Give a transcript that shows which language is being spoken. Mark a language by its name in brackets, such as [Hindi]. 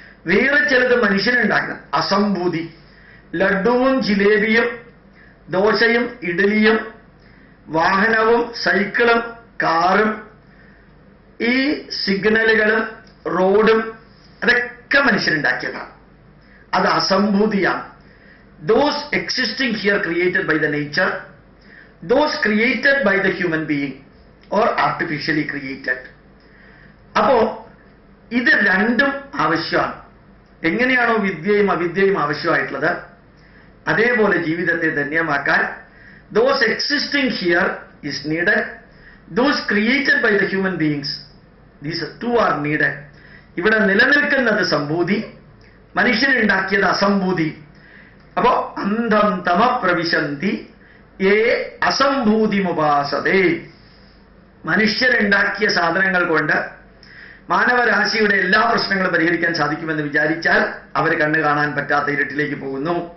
[Malayalam] വേറെ ചിലത് മനുഷ്യനുണ്ടാക്കുന്നത്, അസംഭൂതി. ലഡുവും ജിലേബിയും ദോശയും ഇഡലിയും വാഹനവും സൈക്കിളും കാറും ഈ സിഗ്നലുകളും റോഡും അതൊക്കെ മനുഷ്യനുണ്ടാക്കിയതാണ്, അത് അസംഭൂതിയാണ്. [English] Those existing here created by the nature, those created by the human being or artificially created. [Malayalam] അപ്പോ ഇത് രണ്ടും ആവശ്യമാണ്. എങ്ങനെയാണോ വിദ്യയും അവിദ്യയും ആവശ്യമായിട്ടുള്ളത്, അതേപോലെ ജീവിതത്തെ ധന്യമാക്കാൻ [English] those existing here is needed, those created by the human beings, these two are needed. [Malayalam] ഇവിടെ നിലനിൽക്കുന്നത് സംഭൂതി, മനുഷ്യനുണ്ടാക്കിയത് അസംഭൂതി. [Sanskrit] അപ്പോ അന്ധം തമ പ്രവിശന്തി ഏ അസംഭൂതിമുപാസതേ. [Malayalam] മനുഷ്യരുണ്ടാക്കിയ സാധനങ്ങൾ കൊണ്ട് മാനവരാശിയുടെ എല്ലാ പ്രശ്നങ്ങളും പരിഹരിക്കാൻ സാധിക്കുമെന്ന് വിചാരിച്ചാൽ അവർ കണ്ണു കാണാൻ പറ്റാത്ത ഇരുട്ടിലേക്ക് പോകുന്നു.